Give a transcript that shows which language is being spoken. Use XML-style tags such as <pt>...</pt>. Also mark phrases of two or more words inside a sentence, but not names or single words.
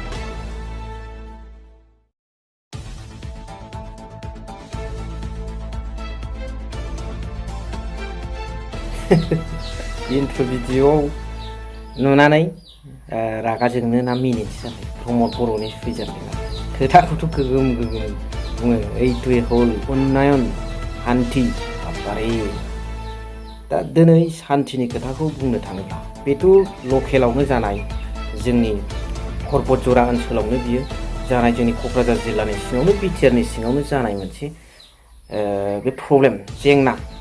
<en>intro video</en> <brx>नुनानै रागा जोंनो ना मिनिटि जाबाय प्रमद बर'नि सुइजारलेण्डआ खोथाखौथ' गोगोम गोगोम बुङो</brx> <as>এইটোৱে হ'ল</as> <brx>उन्नयन শান্তি बारे दा दिनै शान्तिनि खोथाखौ बुंनो थाङोब्ला बेथ' लकेलावनो जानाय जोंनि पर्बतजरा ओनसोलावनो बियो जानाय जोंनि क'क्राझार जिल्लानि सिङावनो बिटिआरनि सिङावनो जानाय मोनसे बे प्रब्लेम जेंना</brx>